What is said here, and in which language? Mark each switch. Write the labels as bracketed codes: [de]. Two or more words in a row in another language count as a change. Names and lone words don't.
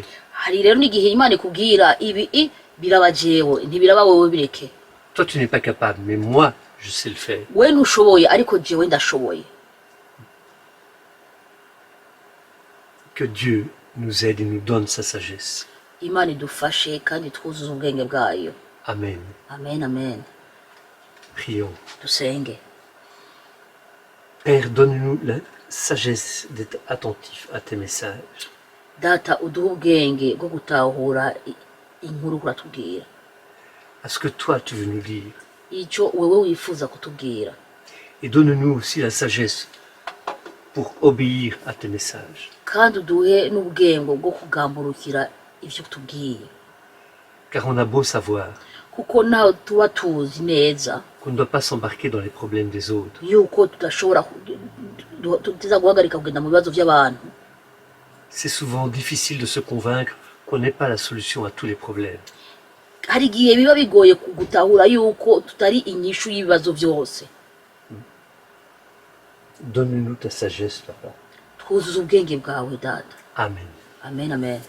[rn] Hari rero n'igihe imana ikubwira ibi biraba jewe ntibiraba wowe bireke. [fr] Toi tu n'es pas capable mais moi je sais le faire. [rn] We ntushoboye ariko jewe ndashoboye. [fr] Que Dieu nous aide et nous donne sa sagesse. [rn] Imana idufashe kandi twuzuze ubwenge bwayo. Amen. Amen, amen. [fr] Prions. [rn] Dusenge. [fr] Père, donne-nous la sagesse d'être attentif à tes messages. [rn] Data uduhe ubwenge bwo gutahura inkuru kuratubwira, [fr] À ce que toi tu veux nous dire. [rn] icyo wewe wifuza kutubwira, [fr] Et donne-nous aussi la sagesse pour obéir à tes messages. [rn] kandi uduhe n'ubwenge bwo kugamburukira ivyo tubwiye, [fr] Car on a beau savoir [rn] kuko nawe tuba tuzi neza [fr] qu'on ne doit pas s'embarquer dans les problèmes des autres. [rn] yuko tudashobora tuteza guhagarika kugenda mu bibazo by'abantu. [fr] C'est souvent difficile de se convaincre qu'on n'est pas la solution à tous les problèmes. [rn] Hari igihe biba bigoye gutahura yuko tutari inyishu y'ibibazo byose. [fr] Donne-nous ta sagesse, Papa. [rn] Twuzuze ubwenge bwawe data. Amen. Amen, amen.